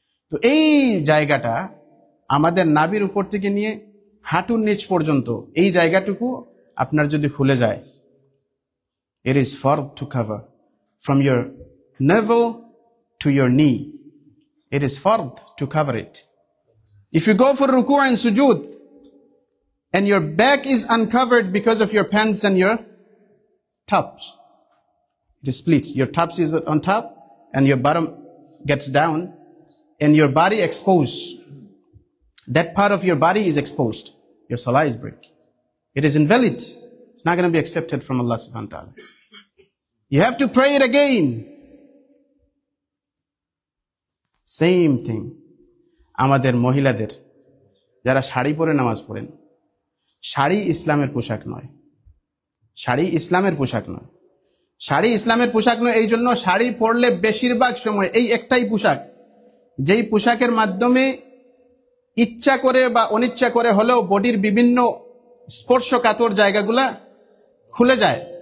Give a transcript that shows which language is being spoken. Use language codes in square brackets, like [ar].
[bn] তো এই জায়গাটা আমাদের নাভির উপর থেকে নিয়ে হাঁটুর নিচ পর্যন্ত এই জায়গাটুকু আপনার যদি খুলে যায়, [en] it is fard to cover from your navel to your knee. It is fard to cover it. If you go for ruku' and sujood and your back is uncovered because of your pants and your tops, it splits. Your tops is on top and your bottom gets down and your body exposed. That part of your body is exposed. Your salah is break. It is invalid. It's not going to be accepted from Allah subhanahu wa ta'ala. You have to pray it again. Same thing. [bn] আমাদের মহিলাদের যারা শাড়ি পরে নামাজ পড়েন, শাড়ি ইসলামের পোশাক নয়। শাড়ি ইসলামের পোশাক নয়। শাড়ি ইসলামের পোশাক নয় এই জন্য শাড়ি পরলে বেশিরভাগ সময় এই একটাই পোশাক, যেই পোশাকের মাধ্যমে ইচ্ছা করে বা অনিচ্ছা করে হলেও বডির বিভিন্ন স্পর্শকাতর জায়গাগুলা খুলে যায়।